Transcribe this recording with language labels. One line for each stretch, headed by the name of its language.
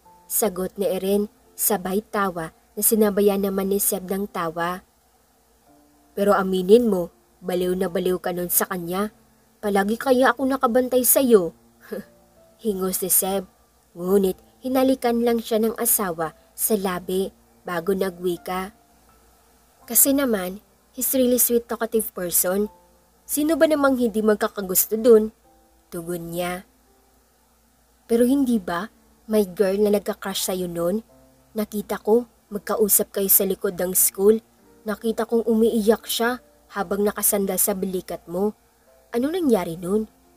Filipino: Sagot ni Eren, sabay tawa na sinabayan naman ni Seb ng tawa. Pero aminin mo, baliw na baliw ka nun sa kanya. Palagi kaya ako nakabantay sa'yo. Hingos ni Seb, ngunit hinalikan lang siya ng asawa sa labi bago nagwika. Kasi naman,
English: he's really sweet talkative person.
Filipino: Sino ba namang hindi magkakagusto dun? Tugon niya. Pero hindi ba, may girl na nagka-crush sa'yo nun? Nakita ko, magkausap kayo sa likod ng school. Nakita kong umiiyak siya habang nakasandal sa balikat mo. Ano nangyari nun?